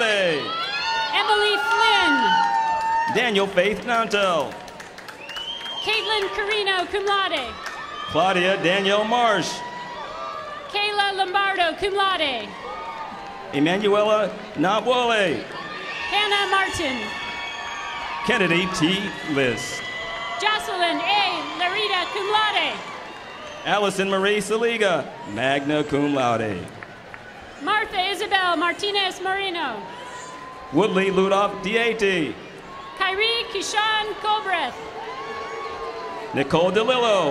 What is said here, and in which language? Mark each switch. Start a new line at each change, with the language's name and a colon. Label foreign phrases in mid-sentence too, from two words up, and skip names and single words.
English: Emily Flynn. Daniel Faith Nantel. Caitlin Carino,
Latin: cum laude.
English: Claudia Danielle Marsh. Kayla Lombardo,
Latin: cum laude.
English: Emanuela Nabwole. Hannah Martin. Kennedy T. List. Jocelyn A. Larita,
Latin: cum laude.
English: Allison Marie Saliga,
Latin: magna cum laude.
English: Martha Isabel Martinez Moreno. Woodley Ludolph Dieti. Kyrie Kishan Colbreth. Nicole DeLillo.